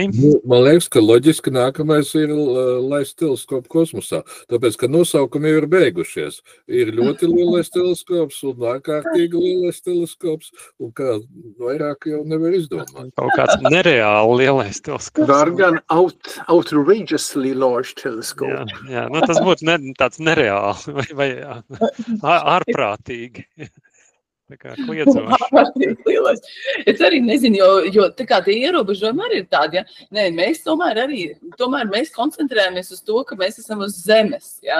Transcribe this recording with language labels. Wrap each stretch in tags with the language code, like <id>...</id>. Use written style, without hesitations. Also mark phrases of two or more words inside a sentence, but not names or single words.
<lv>Man liekas, ka loģiski nākamais ir laist teleskopu kosmosā, tāpēc, ka nosaukumi jau ir beigušies. Ir ļoti lielais teleskops un ārkārtīgi lielais teleskops, un kā vairāk jau nevar izdomāt. Kaut kāds nereāli lielais teleskops. Var gan</lv> <en>outrageously large telescope.</en> <lv>Jā, nu tas būtu tāds nereāli vai ārprātīgi. Tā kā kliedzoši. Es arī nezinu, jo tā kā tie ierobežojumi arī ir tādi, ja? Nē, mēs tomēr mēs koncentrējamies uz to, ka mēs esam uz Zemes, ja?</lv>